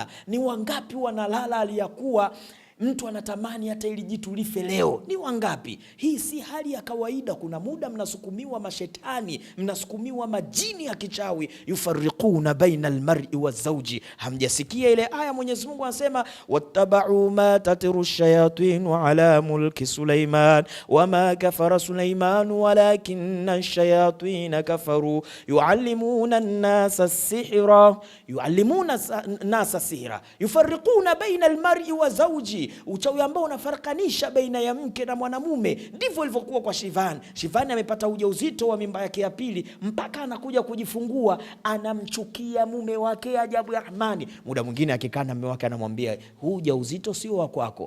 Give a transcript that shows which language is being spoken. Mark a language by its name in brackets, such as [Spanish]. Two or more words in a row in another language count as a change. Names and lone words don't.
[Swahili] Ni wangapi wanalala aliyakuwa mtu anatamani hata ili jitu life leo? Ni wangapi? Hii si hali ya kawaida. Kuna muda mnasukumiwa mashetani, mnasukumiwa majini ya kichawi. [Arabic] يفرقون بين المرء وزوجه. [Swahili] Hamjasikia ile aya Mwenyezi Mungu anasema [Arabic] واتبعوا ما تتلو الشياطين على ملك سليمان وما كفر سليمان ولكن الشياطين كفروا يعلمون الناس السحر يفرقون بين المرء وزوجه. [Swahili] Uchawi ambao unafarakanisha baina ya mke na mwanamume. Ndivyo ilivyokuwa kwa Shivani. Shivani amepata ujauzito wa mimba yake ya pili, mpaka anakuja kujifungua anamchukia mume wake ajabu ya Rahmani. Muda mwingine akikaa na mume wake anamwambia huu ujauzito sio wa kwako.